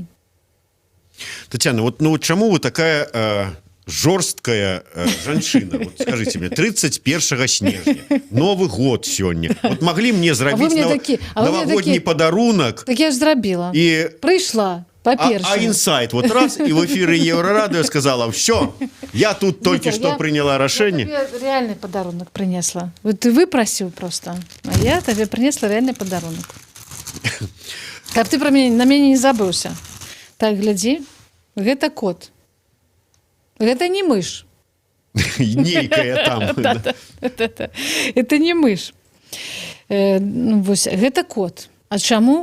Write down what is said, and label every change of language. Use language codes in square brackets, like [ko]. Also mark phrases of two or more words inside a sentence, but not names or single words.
[be] Татьяна, вот чаму вы такая жорсткая жанчына? [ru] Вот скажите мне, 31 снежня, Новый год сёння. Вот могли мне зрабіць новогодний подарунок? [be] Так я ж зрабіла. Прыйшла, па-першае. [ru] А инсайт, вот раз, и в эфире Еврорадио сказала, все, я тут только что приняла решение. Я тебе реальный подарунок принесла. Вот ты выпросил просто, а я тебе принесла реальный подарунок. [be] Каб ты на мяне не забыўся. Так, глядзі, гэта кот. Гэта не мыш. Нейкая там. [ru] Это не мыш. [be] Вось, гэта кот. А чаму?